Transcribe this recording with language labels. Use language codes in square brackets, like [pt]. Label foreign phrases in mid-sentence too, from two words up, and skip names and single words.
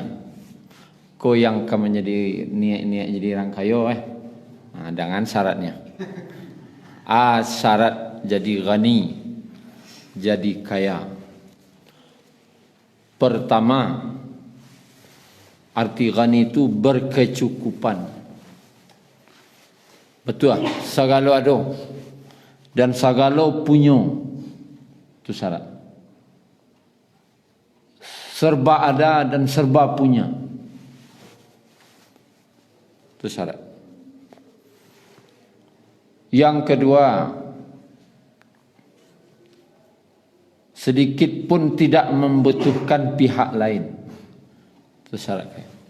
[id] Kau yang akan menjadi niat jadi orang kayo, dengan syaratnya. Syarat jadi ghani, jadi kaya. Pertama, arti ghani itu berkecukupan. Betul, [min] sagalo ado dan sagalo punyo, [id] itu syarat. Serba ada dan serba punya, itu syarat. Yang kedua, sedikit pun tidak membutuhkan pihak lain, itu syaratnya.